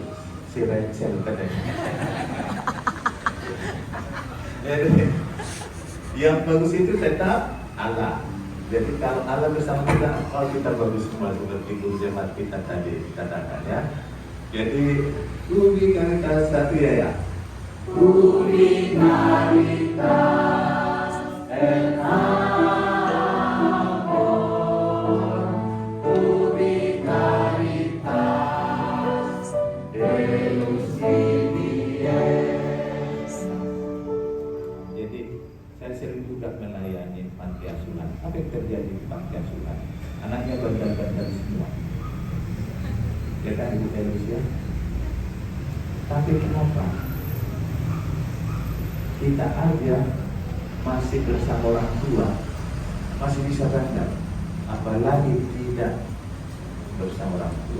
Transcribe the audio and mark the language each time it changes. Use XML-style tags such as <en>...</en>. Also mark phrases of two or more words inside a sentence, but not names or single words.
<id>Si Rachel katanya. Jadi, yang bagus itu tetap Allah. Jadi kalau Allah bersama kita, kalau kita bagus semua seperti guru jemaat kita tadi katakan ya. Jadi</id> <la>ubi caritas</la> <id>1 ya.</id> <la>Ubi caritas et amor, ubi caritas Deus idies.</la> <id>Jadi saya sering juga melayani panti asuhan. Apa yang terjadi di panti asuhan? Anaknya bandel-bandel semua. Ya kan Ibu Elisia? Tapi kenapa? Kita aja masih bersama orang tua, masih bisa bandel, apalagi tidak bersama orang tua.</id>